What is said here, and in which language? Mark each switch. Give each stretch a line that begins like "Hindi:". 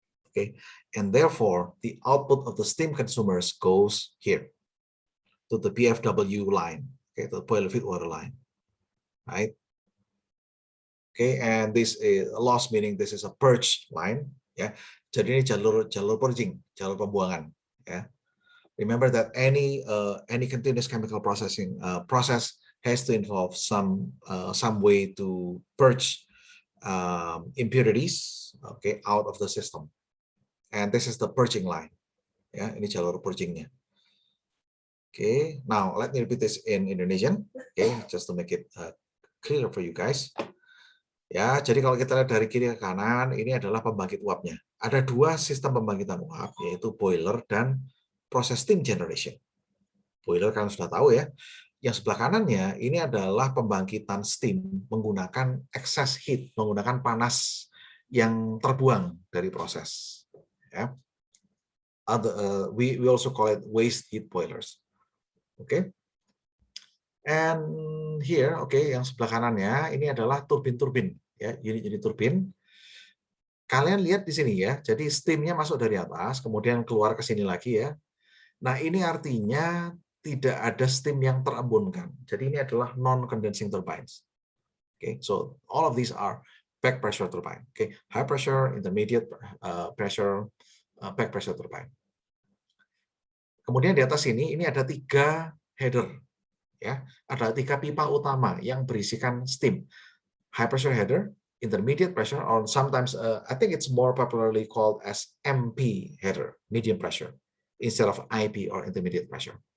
English: Okay, and therefore the output of the steam consumers goes here to the PFW line, okay, to the boiler feed water line, right? Okay, and this is a loss, meaning this is a purge line, ya.
Indonesian: Jadi ini jalur purging, jalur pembuangan, ya.
English: Remember that any continuous chemical processing process has to involve some way to purge impurities, okay, out of the system, and this is the purging line.
Indonesian: Ya, ini jalur purgingnya.
English: Okay, now let me repeat this in Indonesian, okay, just to make it clear for you guys.
Indonesian: Ya, jadi kalau kita lihat dari kiri ke kanan, ini adalah pembangkit uapnya. Ada dua sistem pembangkitan uap, yaitu boiler dan proses steam generation. Boiler kan sudah tahu ya. Yang sebelah kanannya ini adalah pembangkitan steam menggunakan excess heat, menggunakan panas yang terbuang dari proses. Ya.
English: We also call it waste heat boilers.
Indonesian: Oke.
English: And here,
Indonesian: yang sebelah kanannya ini adalah turbin-turbin, ya, unit-unit turbin. Kalian lihat di sini ya, jadi steamnya masuk dari atas, kemudian keluar ke sini lagi ya. Nah, ini artinya tidak ada steam yang terembunkan. Jadi ini adalah non-condensing turbines.
English: Okay, so all of these are back pressure turbine. Okay, high pressure, intermediate pressure, back pressure turbine.
Indonesian: Kemudian di atas ini ada 3 header. Ya, ada 3 pipa utama yang berisikan steam.
English: High pressure header, intermediate pressure, or sometimes I think it's more popularly called as MP header, medium pressure, instead of IP or intermediate pressure.